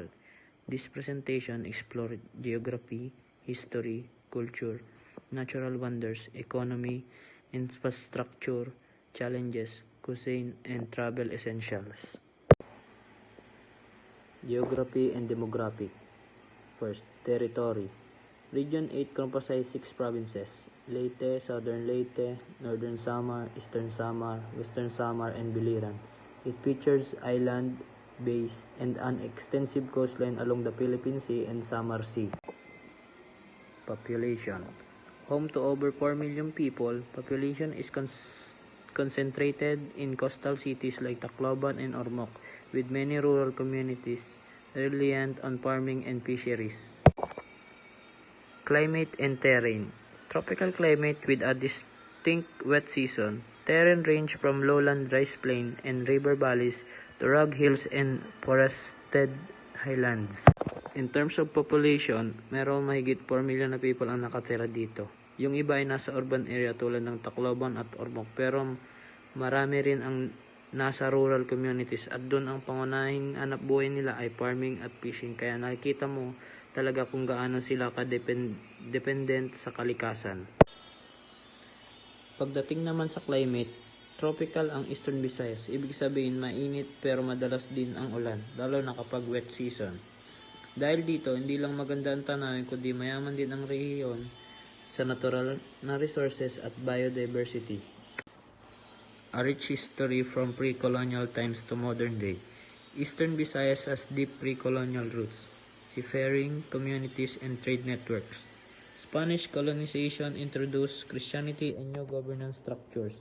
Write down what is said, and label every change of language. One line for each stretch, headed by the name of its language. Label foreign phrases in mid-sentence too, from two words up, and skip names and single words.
English: This presentation explored geography, history, culture, natural wonders, economy, infrastructure, challenges, cuisine, and travel essentials. Geography and demographic. First, territory. Region 8 comprises 6 provinces: Leyte, Southern Leyte, Northern Samar, Eastern Samar, Western Samar, and Biliran. It features island, bays, and an extensive coastline along the Philippine Sea and Samar Sea. Population. Home to over 4 million people, population is concentrated in coastal cities like Tacloban and Ormoc, with many rural communities reliant on farming and fisheries. Climate and terrain. Tropical climate with a distinct wet season. Terrain range from lowland rice plain and river valleys to rugged hills and forested highlands. In terms of population,
Filipino: merong mahigit 4 million na people ang nakatira dito. Yung iba ay nasa
English: urban area
Filipino: tulad ng Tacloban at Ormoc, pero marami rin ang nasa
English: rural communities
Filipino: at doon ang pangunahing hanap buhay nila ay farming at fishing, kaya nakikita mo talaga kung gaano sila ka-dependent sa kalikasan. Pagdating naman sa climate, tropical ang Eastern Visayas. Ibig sabihin mainit pero madalas din ang ulan, lalo na kapag wet season. Dahil dito, hindi lang maganda ang tanawin kundi mayaman din ang rehiyon sa natural na resources at biodiversity.
English: A rich history from pre-colonial times to modern day. Eastern Visayas has deep pre-colonial roots, seafaring communities and trade networks. Spanish colonization introduced Christianity and new governance structures.